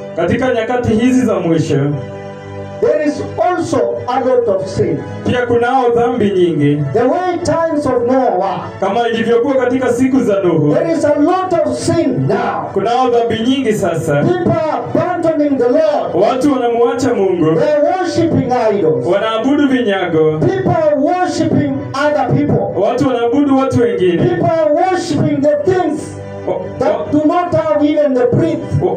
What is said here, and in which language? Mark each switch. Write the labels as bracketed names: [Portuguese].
[Swahili] katika nyakati hizi za mwisho [English] there is also a lot of sin. [Swahili] pia kunao dhambi nyingi, [English] The way times of Noah, [Swahili] kama ilivyokuwa katika siku za Nuhu. [English] there is a lot of sin now. [Swahili] Kunao dhambi nyingi sasa. [English] People are abandoning the Lord. [Swahili] Watu wanamuacha Mungu, [English] They are worshiping idols. [Swahili] wanaabudu vinyago. [English] People are worshiping other people. [Swahili] Watu wanaabudu watu wengine. [English] People are worshiping the things [Swahili] Wa- [English] that do not have even the breath.